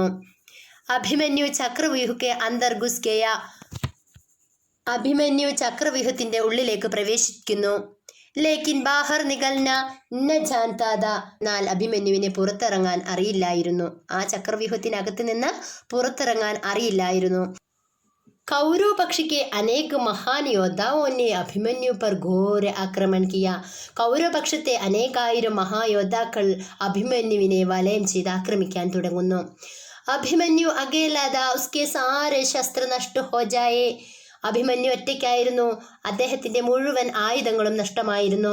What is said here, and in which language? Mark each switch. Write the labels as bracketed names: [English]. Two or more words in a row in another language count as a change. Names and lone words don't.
[Hindi] अभिमन्यु चक्रव्यूह के अंदर घुस गया, [Malayalam] അഭിമന്യു ചക്രവ്യൂഹത്തിന്റെ ഉള്ളിലേക്ക് പ്രവേശിക്കുന്നു. [Hindi] लेकिन बाहर निकलना न जानता था, [Malayalam] എന്നാൽ അഭിമന്യുവിനെ പുറത്തിറങ്ങാൻ അറിയില്ലായിരുന്നു. ആ ചക്രവ്യൂഹത്തിനകത്ത് നിന്ന് പുറത്തിറങ്ങാൻ അറിയില്ലായിരുന്നു. [Hindi] कौरव पक्ष के अनेक महान योद्धाओं ने अभिमन्यु पर घोर आक्रमण किया, [Malayalam] കൗരവ പക്ഷത്തെ അനേകായിരം മഹായോദ്ധാക്കൾ അഭിമന്യുവിനെ വലയം ചെയ്ത് ആക്രമിക്കാൻ തുടങ്ങുന്നു. [Hindi] अभिमन्यु अकेला था उसके सारे शस्त्र नष्ट हो जाए, [Malayalam] അഭിമന്യു ഒറ്റയ്ക്കായിരുന്നു, അദ്ദേഹത്തിന്റെ മുഴുവൻ ആയുധങ്ങളും നഷ്ടമായിരുന്നു.